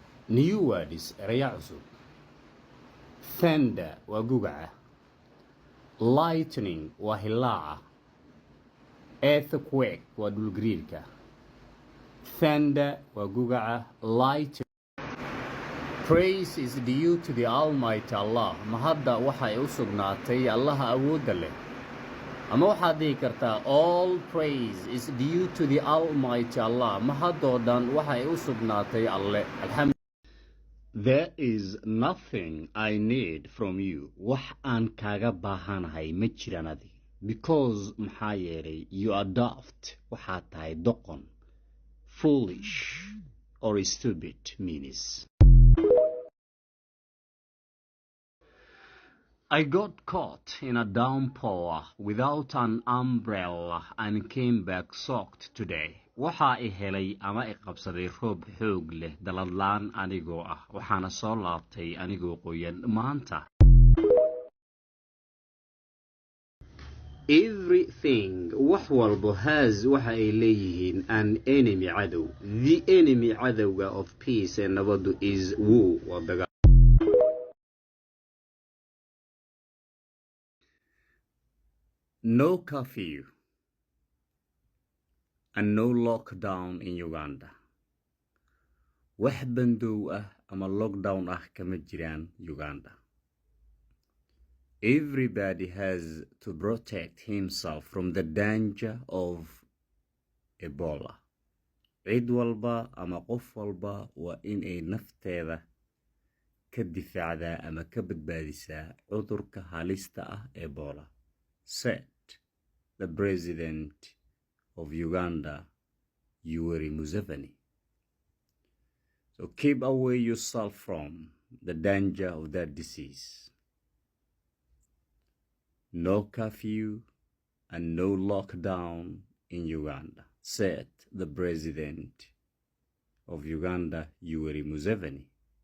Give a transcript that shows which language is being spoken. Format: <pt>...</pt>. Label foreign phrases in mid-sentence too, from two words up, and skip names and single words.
<en>New words</en> <so>eraya cusub. Thunder waa gugaca. Lightning waa hilaaca. Earthquake waa dhulgariirka. Thunder waa gugaca. Lightning.</so> <en>Praise is due to the Almighty Allah.</en> <so>Mahadda waxay u sugnaatay Allaha awoodda leh. Ama waxaad dhihi kartaa</so> <en>all praise is due to the Almighty Allah.</en> <so>Mahadoo dhan waxay u sugnaatay Alle. Alhamdulillah.</so> <en>There is nothing I need from you.</en> <so>Wax aan kaaga baahanahay ma jiraan adiga.</so> <en>Because</en> <so>maxaa yeelay</so> <en>you are daft.</en> <so>Waxaad tahay doqon.</so> <en>Foolish or stupid means. I got caught in a downpour without an umbrella and came back soaked today.</en> <so>Waxaa I helay ama I qabsaday roob xoog leh daladlaan anigoo ah. Waxaana soo laabtay anigoo qoyan maanta. Everything wax walbo has waxa ay leeyihiin</so> <en>an enemy</en> <so>cadow.</so> <en>The enemy cadowga of peace and nabadu is war</en> <so>waa dagaal.</so> <en>No curfew and no lockdown in Uganda.</en> <so>Wax bandow ah ama lockdown ah kama jiraan Uganda.</so> <en>Everybody has to protect himself from the danger of Ebola.</en> <so>Cid walba ama qof walba waa in ay nafteeda ka difaacdaa ama ka badbaadisaa cudurka halista ah Ebola.</so> <en>Said the president of Uganda, Yoweri Museveni. So keep away yourself from the danger of that disease. No curfew and no lockdown in Uganda, said the president of Uganda, Yoweri Museveni.</en>